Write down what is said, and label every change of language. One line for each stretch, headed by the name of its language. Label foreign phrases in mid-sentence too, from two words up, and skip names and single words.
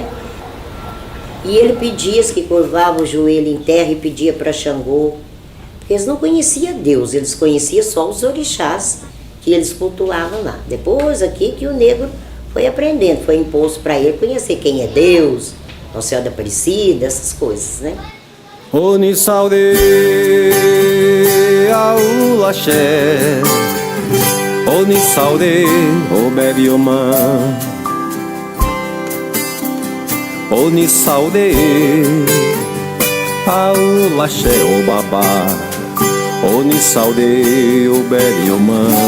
Portuguese: E ele pedia, que curvava o joelho em terra e pedia para Xangô. Eles não conheciam Deus, eles conheciam só os orixás que eles cultuavam lá. Depois aqui que o negro foi aprendendo, foi imposto para ele conhecer quem é Deus, Nossa Senhora da Aparecida, essas coisas, né?
Yoruba: Oni saude au laxé, Oni saude o berioma, Oni saude au laxé o babá, Oni saude o berioma.